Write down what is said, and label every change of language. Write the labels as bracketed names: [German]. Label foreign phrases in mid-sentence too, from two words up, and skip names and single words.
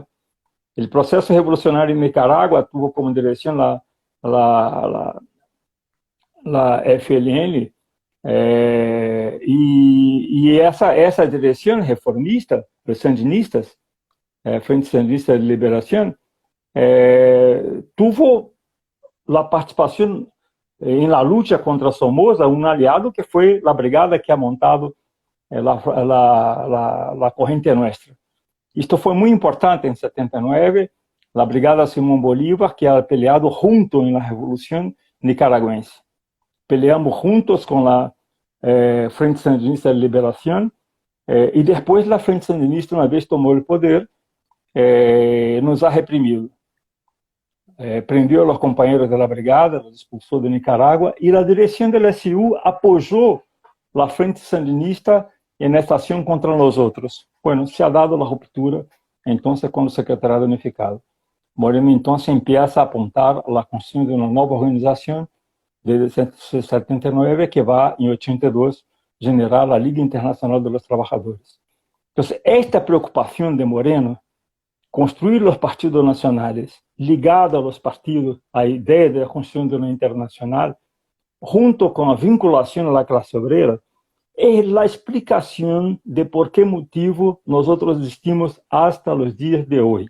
[Portuguese] O processo revolucionário em Nicarágua tuvo como direção la FLN, e essa direção reformista, os sandinistas, Frente Sandinista de Liberação, tuvo a participação em la luta contra Somoza, um aliado que foi a brigada que [Spanish] ha montado [Portuguese] a corrente nuestra. Isto foi muito importante em 79, a brigada Simón Bolívar, que [Spanish] ha peleado [Portuguese] junto na Revolução Nicaragüense. [Spanish] Peleamos juntos [Portuguese] com a Frente Sandinista de Liberação, e depois a Frente Sandinista, uma vez tomou o poder, [Spanish] nos ha reprimido. Prendió a los compañeros de la brigada, los expulsó de Nicaragua, y la dirección del SU apoyó la Frente Sandinista en esta acción contra nosotros. Bueno, se ha dado la ruptura, entonces, con el Secretariado Unificado. Moreno, entonces, empieza a apuntar a la construcción de una nueva organización desde 1979, que va, en 82, generar la Liga Internacional de los Trabajadores. Entonces, esta preocupación de Moreno, [Portuguese] construir os partidos nacionais ligados aos partidos, a ideia da construção de uma internacional, junto com a vinculação à classe obrera, é a explicação de por que motivo nós existimos hasta os dias de hoje.